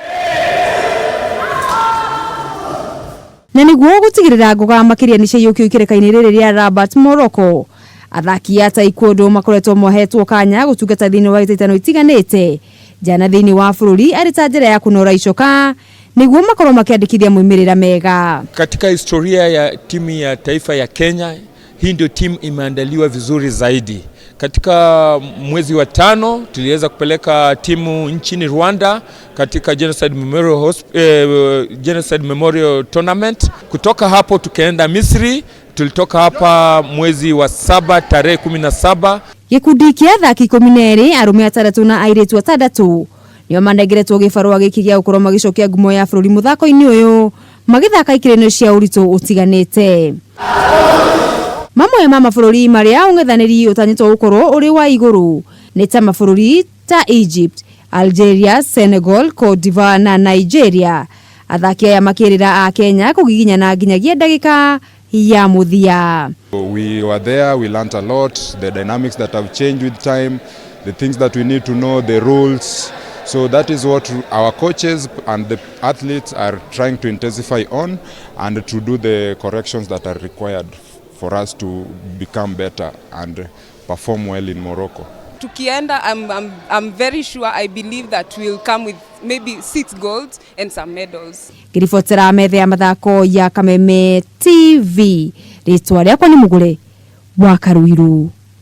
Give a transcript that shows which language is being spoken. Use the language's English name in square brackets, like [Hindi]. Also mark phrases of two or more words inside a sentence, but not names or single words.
[Kikuyu] Na niguo gutigirira ngoga makiria ni ciyukio ikereka-ini riri ria Rabat Morocco athaki ya taekwondo makoretwo mohetwo kanya gutungata thini wa itaitano itiganite jana thini wa bururi ari ta njira ya kunora icoka niguo makorwo makiandikithia muimirira mega. [Swahili] Katika historia ya timu ya taifa ya Kenya, hii ndio timu imeandaliwa vizuri zaidi. Katika mwezi wa 5 tuliweza kupeleka timu nchini Rwanda katika Genocide Memorial Tournament. Kutoka hapo tukaenda Misri, tulitoka hapa mwezi wa 7 tarehe 17. [Kikuyu] Gikundi kia athaki 12 arume 3 na airitu 6 nio manengeretwo gibarua giki gia gukorwo magicokia ngumo ya bururi muthako-ini uyu magithaka ikireno cia uritu utiganite. Mamwe ma mabũrũri maria ung'ethanĩri utanyitwo gukorwo uri wa iguru ni ta mabũrũri ta Egypt, Algeria, Senegal, Cote d'Ivoire na Nigeria. Athaki aya makirira a Kenya kugiginyana nginyagia ndagika ya muthia. [English] We were there, we learned a lot, the dynamics that have changed with time, the things that we need to know, the rules. So that is what our coaches and the athletes are trying to intensify on and to do the corrections that are required for us to become better and perform well in Morocco. Tukienda, I'm very sure, I believe that we'll come with maybe 6 golds and some medals. [Kikuyu] Giribotera methe ya mathako ya Kameme TV. Ritwa riakwa ni Mugure Mwaka.